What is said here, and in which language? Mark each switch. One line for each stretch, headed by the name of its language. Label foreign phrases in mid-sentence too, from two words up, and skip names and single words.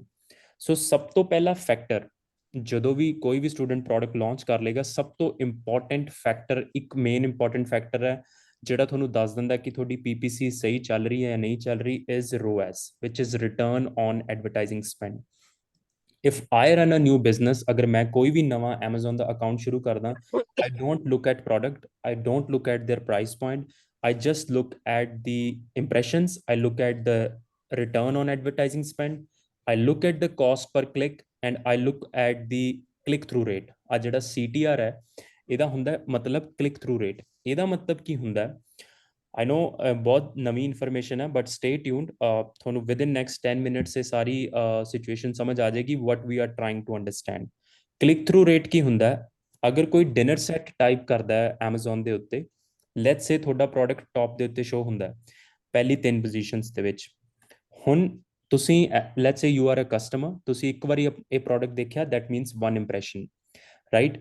Punjabi: ਸੋ ਸਭ ਤੋਂ ਪਹਿਲਾ ਫੈਕਟਰ, ਜਦੋਂ ਵੀ ਕੋਈ ਵੀ
English: student product launch
Punjabi: ਕਰ ਲੇਗਾ, ਸਭ ਤੋਂ
English: important factor,
Punjabi: ਇੱਕ
English: main important factor
Punjabi: ਹੈ ਜਿਹੜਾ ਤੁਹਾਨੂੰ ਦੱਸ ਦਿੰਦਾ ਕਿ ਤੁਹਾਡੀ PPC ਸਹੀ ਚੱਲ ਰਹੀ ਹੈ ਜਾਂ ਨਹੀਂ ਚੱਲ ਰਹੀ,
English: is ROAS, which is return on advertising spend. If I run a new business,
Punjabi: ਅਗਰ ਮੈਂ ਕੋਈ ਵੀ ਨਵਾਂ Amazon ਦਾ ਅਕਾਊਂਟ ਸ਼ੁਰੂ ਕਰਦਾ,
English: I don't look at product, I don't look at their price point, I just look at the impressions, I look at the return on advertising spend, I look at the cost per click, and I look at the click through rate।
Punjabi: ਆ ਜਿਹੜਾ CTR ਹੈ ਇਹਦਾ ਹੁੰਦਾ ਮਤਲਬ
English: click through rate।
Punjabi: ਇਹਦਾ ਮਤਲਬ ਕੀ ਹੁੰਦਾ?
English: I know
Hindi: बहुत नवी इन्फॉर्मेशन है,
English: but stay tuned.
Punjabi: ਤੁਹਾਨੂੰ
English: with in next 10 minutes
Punjabi: ਇਹ ਸਾਰੀ ਸਿਚੁਏਸ਼ਨ ਸਮਝ ਆ ਜਾਏਗੀ
English: what we are trying to understand। click through rate
Punjabi: ਕੀ ਹੁੰਦਾ ਹੈ? ਅਗਰ ਕੋਈ
English: dinner set type
Punjabi: ਕਰਦਾ ਹੈ Amazon ਦੇ ਉੱਤੇ,
English: let's say
Punjabi: ਤੁਹਾਡਾ ਪ੍ਰੋਡਕਟ ਟੌਪ ਦੇ ਉੱਤੇ ਸ਼ੋ ਹੁੰਦਾ ਹੈ ਪਹਿਲੀ 3 ਪੋਜੀਸ਼ਨਸ ਦੇ ਵਿੱਚ। ਹੁਣ ਤੁਸੀਂ
English: let's say you are a customer,
Punjabi: ਤੁਸੀਂ ਇੱਕ ਵਾਰੀ ਇਹ ਪ੍ਰੋਡਕਟ ਦੇਖਿਆ,
English: that means 1 impression, right.